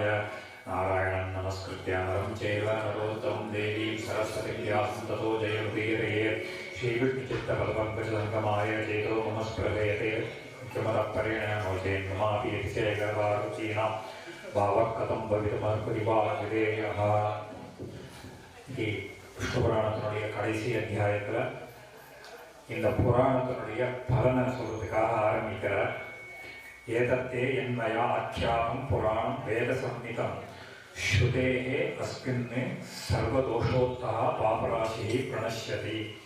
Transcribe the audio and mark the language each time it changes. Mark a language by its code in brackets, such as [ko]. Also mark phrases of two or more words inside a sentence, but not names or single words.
[sa] नारायणं नमस्कृत्य नरं चैव नरोत्तमं देवीं सरस्वतीं व्यासं ततो जयमुदीरयेत्. श्रीविष्णुचित्तपदपङ्कजसङ्गमाय चेतो मम स्प्रभयते किमतःपरेण चेन्ममापि यतिशेखरवारुचीनां भावः कथं भवितुमर्हतिभाग्यदेयः. [ta] விஷ்ணு புராணத்தினுடைய கடைசி அத்தியாயத்தில் இந்த புராணத்தினுடைய பலனை சொல்றதுக்காக ஆரம்பிக்கிறார். [sa] एतत्ते यन्मया आख्यानं पुराणं वेद सम्मितं श्रुते अस्मिन् सर्वदोषोत्था पापराशिः प्रणश्यति.